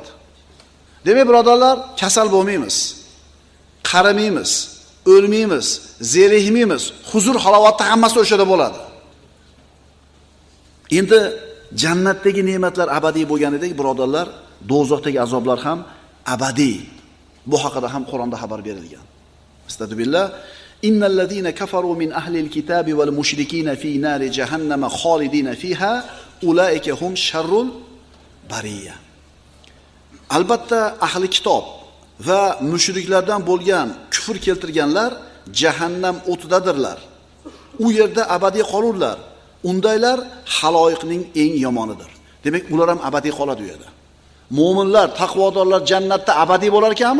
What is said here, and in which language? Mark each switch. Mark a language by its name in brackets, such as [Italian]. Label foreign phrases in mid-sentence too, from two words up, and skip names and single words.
[Uzbek] Demak, birodarlar, kasal bo'lmaymiz. Qaramaymiz, o'lmaymiz, zerikmaymiz. Huzur halovatda hammasi o'shada bo'ladi. Endi jannatdagi ne'matlar abadiy bo'lganidek, birodarlar, do'zaxdagi azoblar ham abadiy. Bu haqida ham Qur'onda xabar berilgan. [Arabic] Astagfirullah. إن الذين كفروا من أهل الكتاب والمشركين في نار جهنم خالدين فيها أولئك هم شر البرية. [Uzbek] Albatta ahli kitob va mushriklardan bo'lgan kufr keltirganlar jahannam o'tidadirlar. U yerda abadiy qolurlar. Undaylar haloyiqning eng yomonidir. Demak, ular ham abadiy qoladi u yerda. Mo'minlar, taqvodorlar jannatda abadiy bo'lar ekanmi?